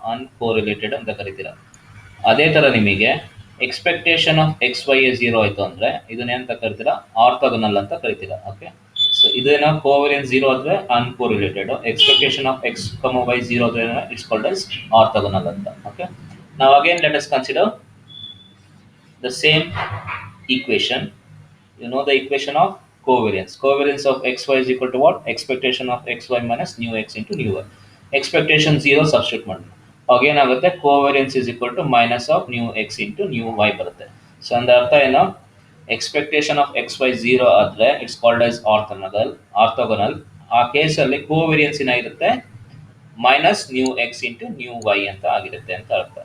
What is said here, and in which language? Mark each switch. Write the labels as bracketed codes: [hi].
[kn] ಅನ್ಕೋರಿಲೇಟೆಡ್ ಅಂತ ಕರಿತೀರ. ಅದೇ ತರ ನಿಮಗೆ expectation of X Y zero ಆಯಿತು ಅಂದರೆ ಇದನ್ನೇನಂತ ಕರಿತೀರಾ? ಆರ್ಥೋಗೋನಲ್ ಅಂತ ಕರಿತೀರಾ. ಓಕೆ, ಸೊ ಇದೇನೋ ಕೋವೇರಿಯನ್ಸ್ ಝೀರೋ ಆದರೆ ಅನ್ಕೋರಿಲೇಟೆಡ್, expectation of X Y zero ಆದರೆ [en] it's called as orthogonal [kn] ಅಂತ. [en] Okay, ನಾವು again let us consider the same equation. You know the equation of covariance. Covariance of xy is equal to what? Expectation of xy minus new x into new y. Expectation 0 substitute ಮಾಡಿ again ಆಗುತ್ತೆ covariance is equal to minus of new x into new y [kn] ಬರುತ್ತೆ. So ಅಂದ ಅರ್ಥ ಏನು? [en] expectation of x y zero [kn] ಆದರೆ [en] It's called as orthogonal. [kn] ಆ ಕೇಸಲ್ಲಿ covariance ಏನಾಗಿರುತ್ತೆ? Minus new X into new Y ಅಂತ ಆಗಿರುತ್ತೆ ಅಂತ ಅರ್ಥ.